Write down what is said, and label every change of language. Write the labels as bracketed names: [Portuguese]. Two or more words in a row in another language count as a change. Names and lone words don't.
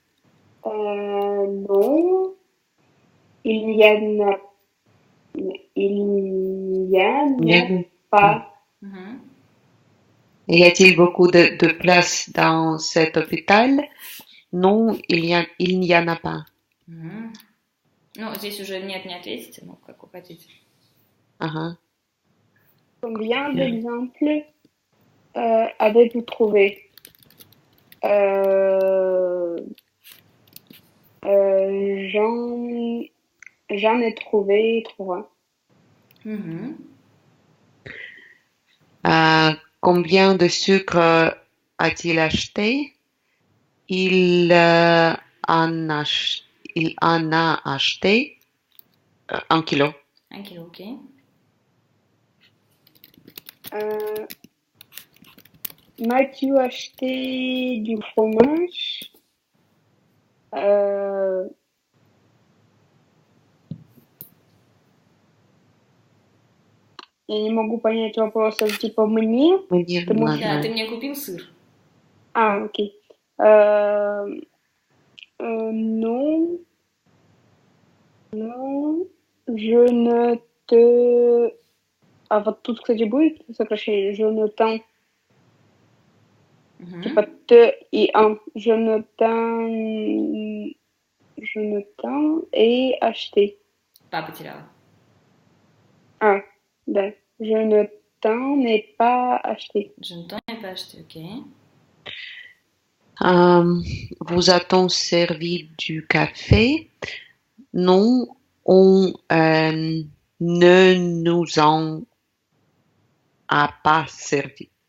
[French] Non. Il n'y en a pas. Y a-t-il beaucoup de places dans cet hôpital? Non, il n'y en a pas. [Russian] Ну, здесь уже нет, не ответите, ну, как вы хотите. [French] Combien d'exemples avez-vous trouvé? J'en ai trouvé 3. Combien de sucre a-t-il acheté? Il en a acheté 1 kilo. 1 kilo, ok. M'as-tu acheté du fromage? [Russian] Я не могу понять вопроса, типа мне? Да, ты мне купил сыр. Окей. [French] Non, je ne te... [Russian] А вот тут, кстати, будет сокращение. [French] Je ne t'en... [Russian] Типа te и un. [French] Je t'en ai acheté. [Russian] Pas потеряла. Да. [French] Je ne t'en ai pas acheté. Je ne t'en ai pas acheté, ok. Vous a-t-on servi du café? Non, on ne nous en a pas servi.